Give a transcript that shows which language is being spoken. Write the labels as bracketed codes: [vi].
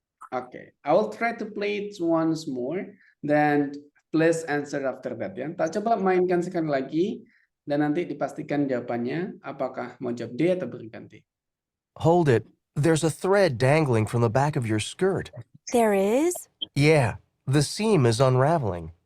[en] Okay, I will try to play it once more. Then please answer after that ya. [id] Tak coba mainkan sekali lagi dan nanti dipastikan jawabannya apakah mau jawab D atau berikan D. [en] Hold it. There's a thread dangling from the back of your skirt. There is? Yeah, the seam is unraveling.